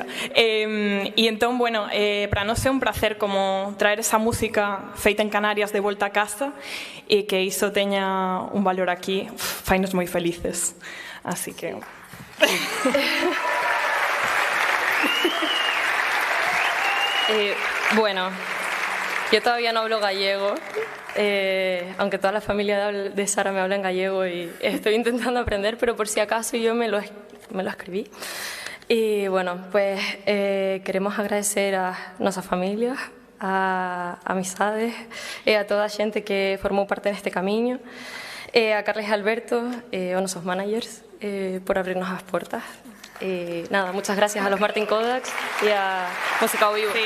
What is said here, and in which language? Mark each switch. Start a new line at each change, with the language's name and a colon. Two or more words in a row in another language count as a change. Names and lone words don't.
Galician: E entón, bueno, para nós é un placer como traer esa música feita en Canarias de volta a casa e que iso teña un valor aquí, fainos moi felices. Así que...
Spanish: Bueno, yo todavía no hablo gallego, aunque toda la familia de Sara me habla en gallego y estoy intentando aprender, pero por si acaso yo me lo escribí. Y bueno, pues queremos agradecer a nuestras familias,
Galician: a amizades e a toda a xente que formou parte neste camiño, a Carles e Alberto, a nosos managers, por abrirnos as portas.
Spanish: Nada, muchas gracias a los Martin Kodaks y a Música ao Vivo. Sí.